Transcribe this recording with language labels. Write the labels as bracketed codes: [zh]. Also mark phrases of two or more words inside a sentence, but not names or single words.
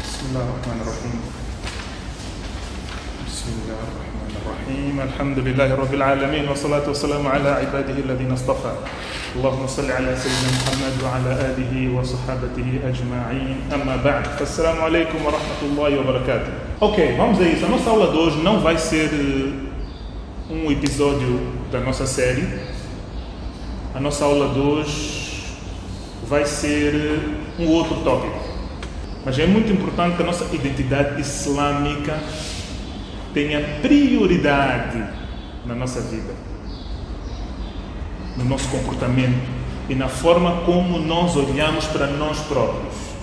[ar] الله الرحمن الرحيم بسم الله الرحمن الرحيم الحمد لله رب العالمين والصلاة والسلام على عباده الذين اصطفى اللهم صل على سيدنا محمد وعلى آله وصحابته أجمعين أما بعد فالسلام عليكم ورحمة الله وبركاته. [pt] Ok, vamos a isso. A nossa aula de hoje não vai ser um episódio da nossa série. A nossa aula de hoje vai ser um outro tópico. Mas é muito importante que a nossa identidade islâmica tenha prioridade na nossa vida, no nosso comportamento e na forma como nós olhamos para nós próprios.